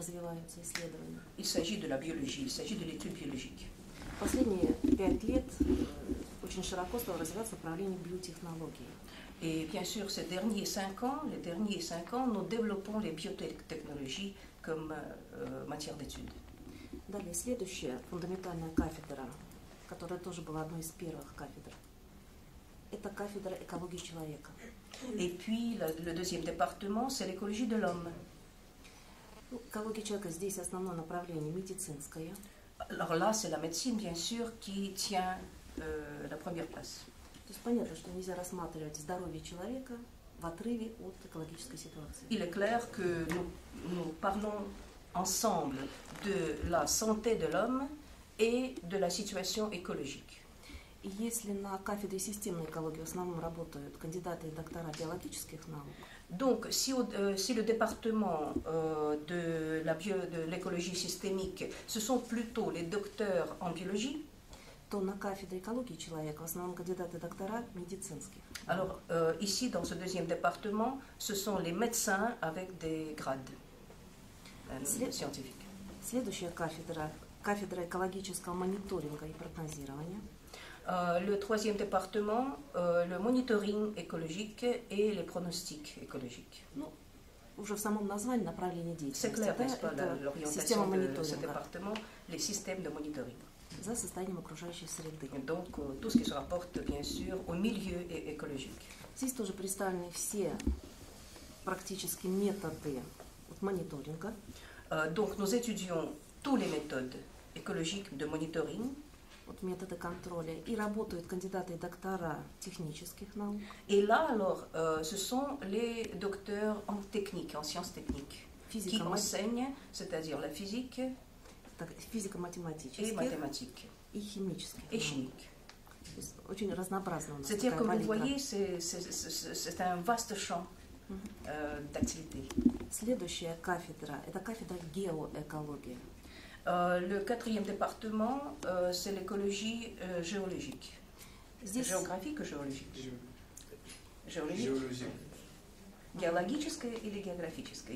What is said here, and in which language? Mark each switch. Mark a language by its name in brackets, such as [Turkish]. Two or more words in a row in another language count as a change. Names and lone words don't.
[French] Il s'agit de la biologie, il s'agit de l'étude biologique. [Russian] Последние 5 лет очень широко стало развиваться направление биотехнологии. [French] Et bien sûr, les derniers 5 ans, nous développons les biotechnologies comme matière d'étude. [Russian] Далее, следующая фундаментальная кафедра, которая тоже была одной из первых кафедр, это кафедра экологии человека. [French] Et puis, le deuxième département, c'est l'écologie de l'homme. [Russian] Экология человека здесь основное направление медицинское. [French] Alors là, c'est la médecine, bien sûr, qui tient la première place. [Russian] То есть понятно, что нельзя рассматривать здоровье человека в отрыве от экологической ситуации. [French] Il est clair que nous parlons ensemble de la santé de l'homme et de la situation écologique. [Russian] И если на кафедре системной экологии в основном работают кандидаты и доктора биологических наук, [French] donc si le département de l'écologie systémique, ce sont plutôt les docteurs en biologie, [Russian] то на кафедре экологии человека в основном кандидаты и доктора медицинских. [French] Alors ici, dans ce deuxième département, ce sont les médecins avec des grades scientifiques. [Russian] Следующая кафедра экологического мониторинга и прогнозирования. [French] Le troisième département, le monitoring écologique et les pronostics écologiques. [Russian] Ну, уже в самом названии направление деятельности. [French] C'est clair, n'est-ce pas, l'orientation de ce département, les systèmes de monitoring. [Russian] За состоянием окружающей среды. [French] Donc, tout ce qui se rapporte, bien sûr, au milieu écologique. [Russian] Здесь тоже представлены все практически методы мониторинга. [French] Donc, nous étudions toutes les méthodes écologiques de monitoring. [Russian] Методы контроля. И работают кандидаты и доктора технических наук. [French] Et là, alors, ce sont les docteurs en technique, en sciences techniques, qui enseignent, c'est-à-dire la physique, [Russian] физико-математические [French] et mathématiques, [Russian] и химические. [French] Et chimiques. [Russian] Очень разнообразно. [French] C'est-à-dire, comme vous voyez, c'est un vaste champ d'activité. [Russian] Следующая кафедра – это кафедра геоэкологии. [French] Le quatrième département, c'est l'écologie géologique. Géographique ou géologique? Géologique. [Russian] Геологическая или географическая?